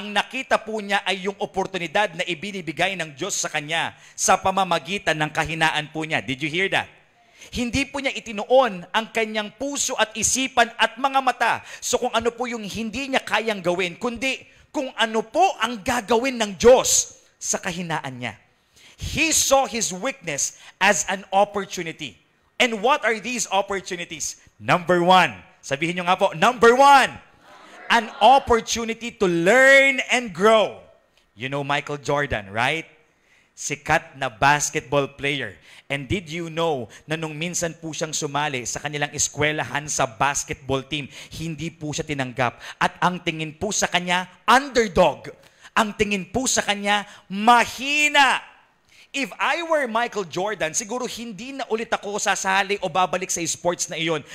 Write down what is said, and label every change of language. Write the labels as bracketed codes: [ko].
[tl] Ang nakita po niya ay yung oportunidad na ibinibigay ng Diyos sa kanya sa pamamagitan ng kahinaan po niya. [en] Did you hear that? [tl] Hindi po niya itinuon ang kanyang puso at isipan at mga mata. So kung ano po yung hindi niya kayang gawin, kundi kung ano po ang gagawin ng Diyos sa kahinaan niya. [en] He saw his weakness as an opportunity. And what are these opportunities? Number one. [tl] Sabihin nyo nga po, [en] number one. An opportunity to learn and grow. You know Michael Jordan, right? [tl] Sikat na basketball player. [en] And did you know [tl] na nung minsan po siyang sumali sa kanilang eskwelahan sa basketball team, hindi po siya tinanggap. At ang tingin po sa kanya, underdog. Ang tingin po sa kanya, mahina. [en] If I were Michael Jordan, [tl] siguro hindi na ulit ako sasali o babalik sa sports na iyon.